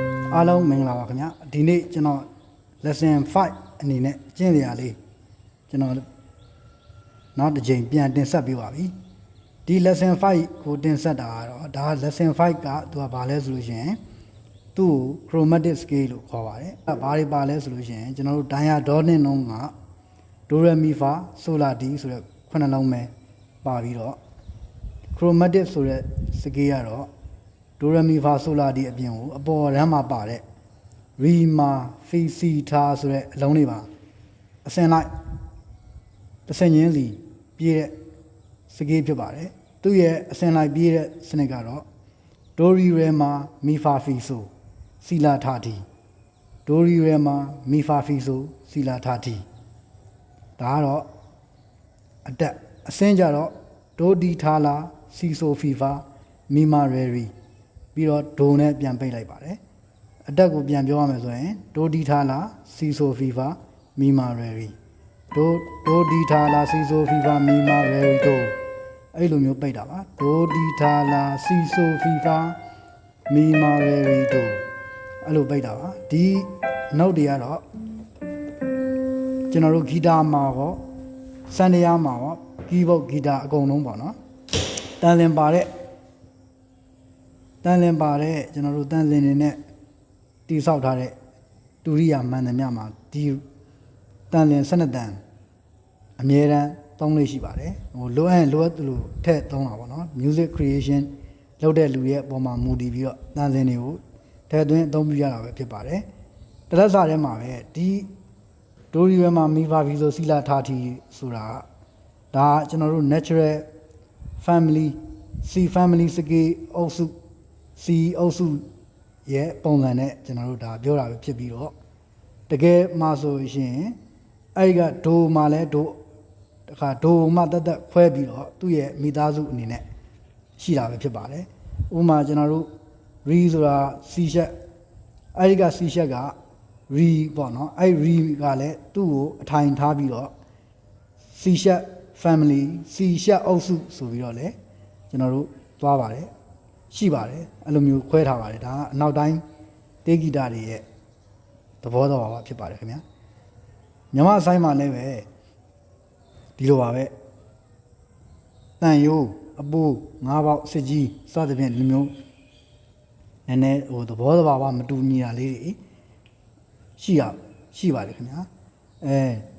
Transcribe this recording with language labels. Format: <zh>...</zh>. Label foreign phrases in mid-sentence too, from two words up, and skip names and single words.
<my>အားလုံးမင်္ဂလာပါခင်ဗျာဒီနေ့ကျွန်တော် lesson 5အနေနဲ့ကျင့်စရာလေးကျွန်တော်နောက်တစ်ချိန်ပြန်တင်ဆက်ပေးပါပြီဒီ lesson 5ကိုတင်ဆက်တာကတော့ဒါ lesson 5ကသူကဘာလဲဆိုလို့ရှိရင်သူ့ကို</my> <en>chromatic scale</en> <my>လို့ခေါ်ပါတယ်အဲဘာတွေပါလဲဆိုလို့ရှိရင်ကျွန်တော်တို့ diadonic နှုန်းက do re mi fa sol la ti ဆိုတဲ့ခုနှစ်လုံးပဲပါပြီးတော့ chromatic ဆိုတဲ့ scale ကတော့ do re mi fa sol la ti အပြင်ကိုအပေါ်ရမ်းမှာပါတဲ့ re ma fi si tha ဆို တဲ့အလုံးတွေပါအစင်လိုက်တစ်ဆင့်ချင်းစီပြည့်တဲ့ scale ဖြစ်ပါတယ်သူ့ရဲ့အစင်လိုက်ပြည့်တဲ့စနစ်ကတော့ do re re ma mi fa fi so si la tha ti do re re ma mi fa fi so si la tha ti ဒါကတော့အတက်အစင်းကြတော့ do di tha la si so fi fa mi ma re ri ပြီးတော့ do နဲ့ပြန်ပိတ်လိုက်ပါတယ်အတက်ကိုပြန်ပြောရမယ်ဆိုရင် do di tha la si so fi fa mi ma re ri do di tha la si so fi fa mi ma re ri do အဲ့လိုမျိုးပိတ်တာပါ do di tha la si so fi fa mi ma re ri do အဲ့လိုပိတ်တာပါဒီ note တွေကတော့ ကျွန်တော်တို့ဂီတာမှာရောစံတရားမှာရော keyboard ဂီတာအကုန်လုံးပေါ့နော်တန်လင်ပါတဲ့ကျွန်တော်တို့တန်လင်နေနဲ့တိဆောက်ထားတဲ့တူရိယာမှန်သမျှမှာဒီတန်လင်12တန်အမြဲ တမ်းသုံးလို့ရှိပါတယ်ဟိုလိုအပ်လိုထည့်သုံးတာပေါ့နော်</my> <en>music creation</en> <my>လုပ်တဲ့လူရဲ့အပေါ်မှာမူတည်ပြီးတော့တန်လင်တွေကိုထည့်သွင်းအသုံးပြုရတာပဲ ဖြစ်ပါတယ်တလက်စာထဲမှာပဲဒီဒိုရီဝဲမှာမိဖာဖီဆိုစီလာထားတီဆိုတာဒါကျွန်တော်တို့</my> <en>natural family C family</en> <my>စကေအုပ်စု C အုပ်စုရဲ့ပုံစံနဲ့ကျွန်တော်တို့ဒါပြောတာပဲဖြစ်ပြီးတော့တကယ်မှဆိုရင်အဲ့ဒီကဒိုမှာလဲဒိုတခါဒိုမှတက်ခွဲပြီးတော့သူ့ရဲ့မိသားစုအနေနဲ့ရှိတာပဲဖြစ်ပါတယ်ဥပမာကျွန်တော်တို့ re ဆိုတာ</my> <en>C sharp</en> <my>အဲ့ဒီက</my> <en>C sharp</en> <my>က re ပေါ့နော်အဲ့ re ကလည်းသူ့ကိုအထိုင်ထားပြီးတော့</my> <en>C sharp family C sharp</en> <my>အုပ်စုဆိုပြီးတော့လည်းကျွန်တော်တို့သွားပါတယ်ရှိပါတယ်အဲ့လိုမျိုးခွဲထားပါတယ်ဒါကအနောက်တိုင်းတေးဂီတာတွေရဲ့သဘောတော်ပါဖြစ်ပါတယ်ခင်ဗျာမြန်မာအဆိုင်မှာလည်းပဲဒီလိုပါပဲတန်ရိုးအပိုး၅ပေါက်စစ်ကြီးစသဖြင့်ဒီမျိုးနည်းနည်းဟိုသဘောတော်ပါမတူညီတာလေးတွေရှိပါတယ်ခင်ဗျာဒီ</my>